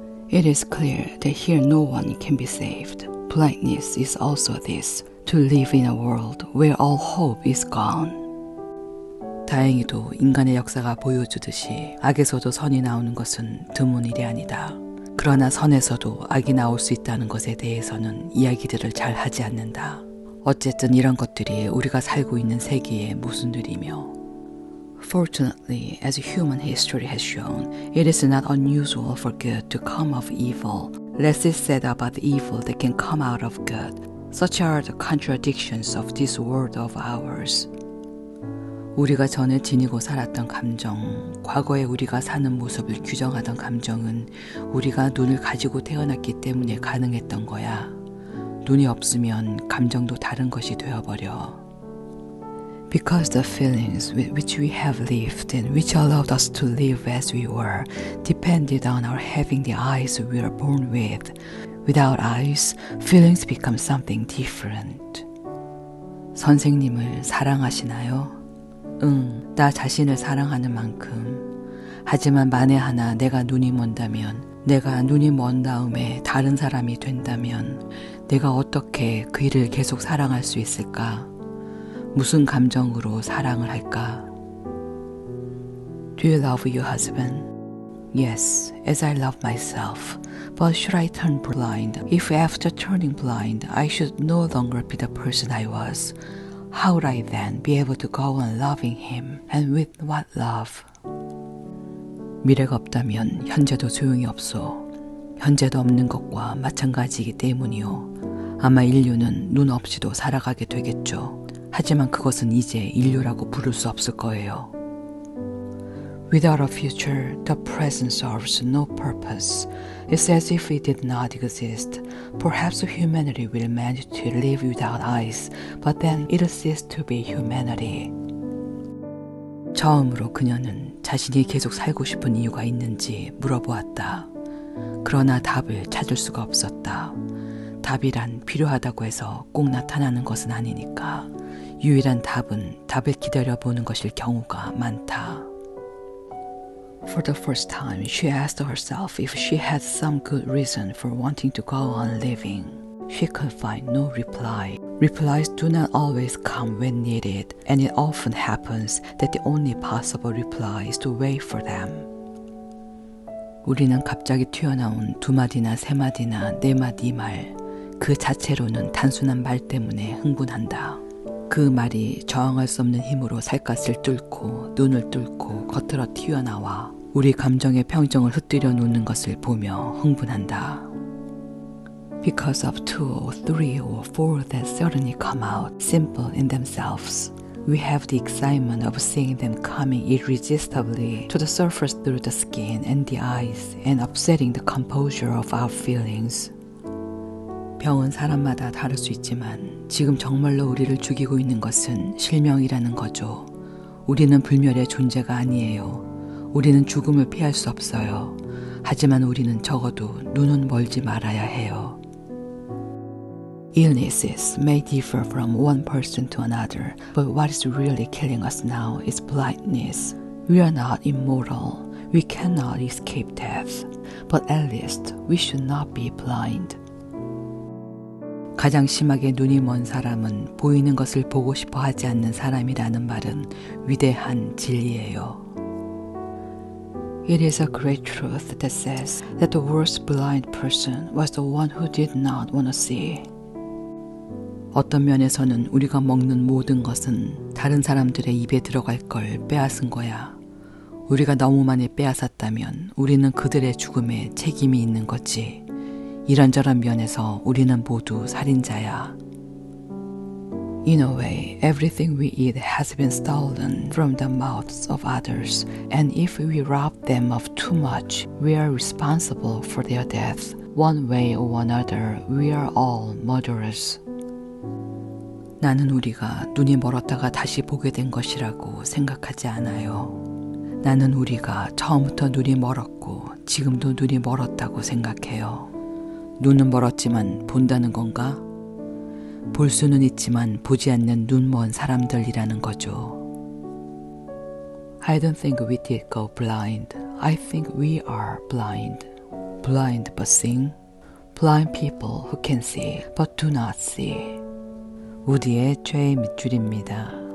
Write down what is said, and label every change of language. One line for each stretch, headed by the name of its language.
English: It is clear that here no one can be saved. Blindness is also this, to live in a world where all hope is gone.
Korean: 다행히도 인간의 역사가 보여주듯이 악에서도 선이 나오는 것은 드문 일이 아니다. 그러나 선에서도 악이 나올 수 있다는 것에 대해서는 이야기들을 잘 하지 않는다. 어쨌든 이런 것들이 우리가 살고 있는 세계의 모순들이며
English: Fortunately, as human history has shown, it is not unusual for good to come of evil. Less is said about the evil that can come out of good. Such are the contradictions of this world of ours.
Korean: 우리가 전에 지니고 살았던 감정, 과거에 우리가 사는 모습을 규정하던 감정은 우리가 눈을 가지고 태어났기 때문에 가능했던 거야. 눈이 없으면 감정도 다른 것이 되어버려.
English: Because the feelings with which we have lived and which allowed us to live as we were depended on our having the eyes we were born with. Without eyes, feelings become something different.
Korean: 선생님을 사랑하시나요? 응, 나 자신을 사랑하는 만큼. 하지만 만에 하나 내가 눈이 먼다면, 내가 눈이 먼 다음에 다른 사람이 된다면 내가 어떻게 그 일을 계속 사랑할 수 있을까? 무슨 감정으로 사랑을 할까?
English: Do you love your husband? Yes, as I love myself. But should I turn blind? If after turning blind, I should no longer be the person I was, How would I then be able to go on loving him? And with what love?
Korean: 미래가 없다면 현재도 소용이 없소. 현재도 없는 것과 마찬가지이기 때문이요. 아마 인류는 눈 없이도 살아가게 되겠죠. 하지만 그것은 이제 인류라고 부를 수 없을 거예요.
English: Without a future, the present serves no purpose. It's as if it did not exist. Perhaps humanity will manage to live without eyes, but then it'll cease to be humanity.
Korean: 처음으로 그녀는 자신이 계속 살고 싶은 이유가 있는지 물어보았다. 그러나 답을 찾을 수가 없었다. 답이란 필요하다고 해서 꼭 나타나는 것은 아니니까. 유일한 답은 답을 기다려보는 것일 경우가 많다.
English: For the first time, she asked herself if she had some good reason for wanting to go on living. She could find no reply. Replies do not always come when needed, and it often happens that the only possible reply is to wait for them.
Korean: 우리는 갑자기 튀어나온 두 마디나 세 마디나 네 마디 말, 그 자체로는 단순한 말 때문에 흥분한다. 그 말이 저항할 수 없는 힘으로 살갗을 뚫고 눈을 뚫고 겉으로 튀어나와 우리 감정의 평정을 흩뜨려 놓는 것을 보며 흥분한다.
English: Because of two or three or four that suddenly come out, simple in themselves, we have the excitement of seeing them coming irresistibly to the surface through the skin and the eyes and upsetting the composure of our feelings.
Korean: 병은 사람마다 다를 수 있지만 지금 정말로 우리를 죽이고 있는 것은 실명이라는 거죠. 우리는 불멸의 존재가 아니에요. 우리는 죽음을 피할 수 없어요. 하지만 우리는 적어도 눈은 멀지 말아야 해요.
English: Illnesses may differ from one person to another, but what is really killing us now is blindness. We are not immortal. We cannot escape death. But at least we should not be blind.
Korean: 가장 심하게 눈이 먼 사람은 보이는 것을 보고 싶어 하지 않는 사람이라는 말은 위대한 진리예요.
English: It is a great truth that says that the worst blind person was the one who did not want to see.
Korean: 어떤 면에서는 우리가 먹는 모든 것은 다른 사람들의 입에 들어갈 걸 빼앗은 거야. 우리가 너무 많이 빼앗았다면 우리는 그들의 죽음에 책임이 있는 거지. 이런저런 면에서 우리는 모두 살인자야.
English: In a way, everything we eat has been stolen from the mouths of others, and if we rob them of too much, we are responsible for their death. One way or another, we are all murderers.
Korean: 나는 우리가 눈이 멀었다가 다시 보게 된 것이라고 생각하지 않아요. 나는 우리가 처음부터 눈이 멀었고 지금도 눈이 멀었다고 생각해요. 눈은 멀었지만 본다는 건가? 볼 수는 있지만 보지 않는 눈먼 사람들이라는 거죠.
English: I don't think we did go blind. I think we are blind. Blind but seeing. Blind people who can see but do not see.
Korean: 우디의 최애 밑줄입니다.